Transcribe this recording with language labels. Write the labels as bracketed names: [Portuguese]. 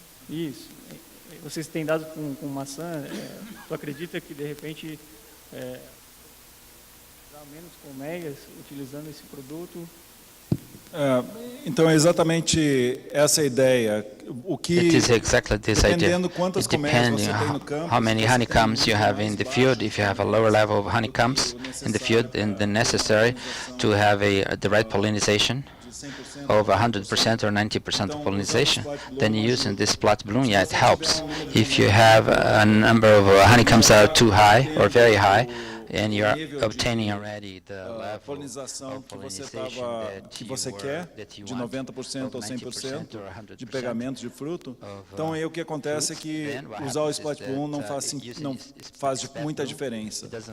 [Portuguese] Isso. Vocês têm dados com maçã? Tu acredita que, de repente, dá menos colmeias utilizando esse produto? Então, é exatamente essa a ideia. [English] It is exactly this idea. [Portuguese] Dependendo quantas colmeias [English] Depending [Portuguese] você tem no campo, [English] how many honeycombs you have in the field, if you have a lower level of honeycombs in the field, and then necessary to have the right pollination, over 100% or 90% of pollination, then using this splat bloom, yeah, it helps. If you have a number of honeycombs that are too high or very high, and you are obtaining already the level [Portuguese] polinização [English] of [Portuguese] que você [English] pollinization [Portuguese] que você quer, de 90% ou 100% de pegamento de fruto. Então aí o que acontece é que usar o splat bloom não faz muita diferença.